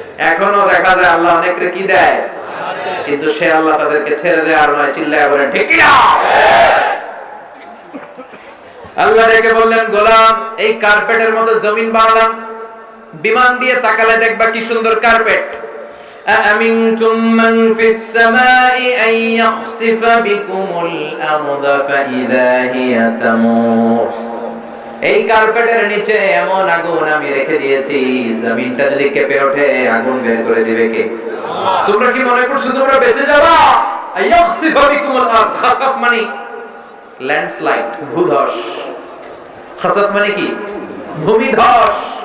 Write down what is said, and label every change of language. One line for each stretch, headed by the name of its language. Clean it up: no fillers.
Bangla: এখনো দেখা যায় আল্লাহ অনেকরে কি দেয়, কিন্তু সে আল্লাহ তাদেরকে ছেড়ে দেয় আর নয়। চিল্লায় বলেন ঠিক কি না? আল্লাহ ডেকে বললেন, গোলাম এই কার্পেটের মতো জমিন বানালাম, বিমান দিয়ে তাকালে দেখবা কি সুন্দর কার্পেট।
Arabic: أأمنتم من في السماء أن يخسف بكم الأرض فإذا هي تمور
Bangla: এই কার্পেটের নিচে এমন আগুন আমি রেখে দিয়েছি, জমিনটা যদি কেঁপে ওঠে আগুন বের করে দিবে কে? তোমরা কি মনে করছো তোমরা বেঁচে যাবা?
Arabic: আইয়াখসিফু বিকুমুল আরদ,
Bangla: খাসাফ মানে ল্যান্ডস্লাইড, ভূধস। খাসাফ মানে কি? ভূমিধস।